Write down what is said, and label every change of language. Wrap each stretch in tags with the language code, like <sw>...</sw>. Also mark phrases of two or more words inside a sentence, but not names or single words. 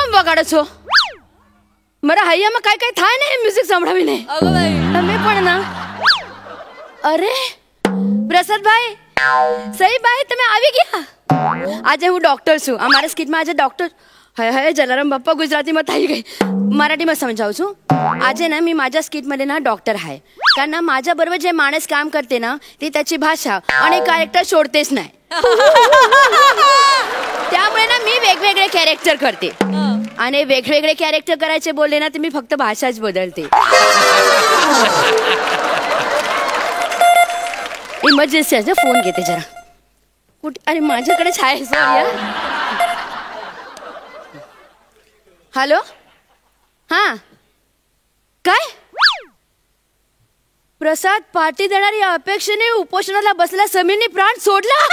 <gu>કાઢો છો મારા હૈયામાં કાંઈ કાંઈ થાય ને મ્યુઝિક સંભળાવીને તમે પણ ના અરે પ્રસાદભાઈ સહી ભાઈ તમે આવી ગયા આજે હું ડોક્ટર છું અમારા સ્કીટમાં આજે ડોક્ટર હાય હાય જલારામ બાप्पा ગુજરાતીમાં થઈ ગઈ मराठीમાં समजावू છું આજે</gu> <mr>ना मी माझ्या स्किटमध्ये ना डॉक्टर आहे कारण ना माझ्याबरोबर जे माणूस काम करते ना ती त्याची भाषा आणि कॅरेक्टर सोडतेच नाही त्यामुळे ना मी वेगवेगळे कॅरेक्टर करते आणि वेगवेगळे कॅरेक्टर करायचे बोलले ना तर मी फक्त भाषाच बदलते इमर्जन्सी आहे फोन घेते जरा कुठे अरे माझ्याकडेच आहे सॉरी हॅलो हा काय प्रसाद पार्टी देणार या अपेक्षेने उपोषणाला बसल्या समीरने प्राण सोडला</mr>